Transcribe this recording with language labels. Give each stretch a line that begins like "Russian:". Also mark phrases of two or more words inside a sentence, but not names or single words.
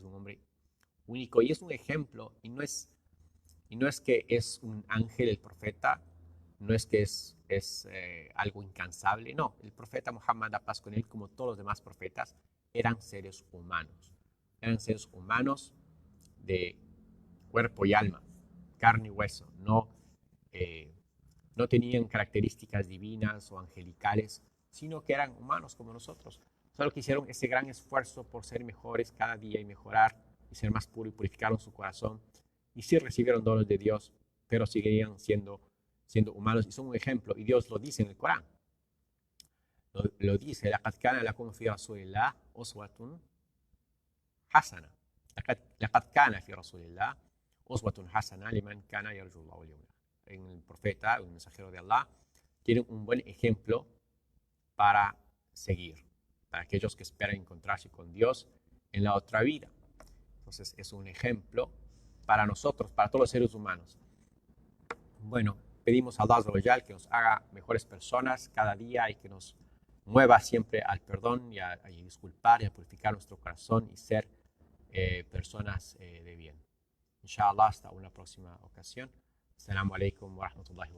Spanish: un hombre único y es un ejemplo y no es que es un ángel el profeta, no es que es algo incansable, no, el profeta Muhammad, la paz con él, como todos los demás profetas, eran seres humanos de cuerpo y alma, carne y hueso, no tenían características divinas o angelicales, sino que eran humanos como nosotros. Solo que hicieron ese gran esfuerzo por ser mejores cada día y mejorar y ser más puros y purificaron su corazón. Y sí recibieron dones de Dios, pero seguirían siendo humanos y son un ejemplo. Y Dios lo dice en el Corán. Lo dice,
Arabic: لَقَدْ كَانَ لَكُمْ فِي رَسُولِ اللَّهِ أُسْوَةٌ حَسَنَةٌ. لَقَدْ كَانَ فِي رَسُولِ اللَّهِ أُسْوَةٌ حَسَنَةٌ لِمَنْ كَانَ يَرْجُو اللَّهَ وَالْيَوْمَ الْآخِرَ.
Spanish: En el profeta, el mensajero de Allah, tienen un buen ejemplo para seguir, para aquellos que esperan encontrarse con Dios en la otra vida. Entonces es un ejemplo para nosotros, para todos los seres humanos. Bueno, pedimos a Allah que nos haga mejores personas cada día y que nos mueva siempre al perdón y a disculpar y a purificar nuestro corazón y ser personas de bien. Inshallah, hasta una próxima ocasión.
Arabic: السلام عليكم ورحمة الله وبركاته.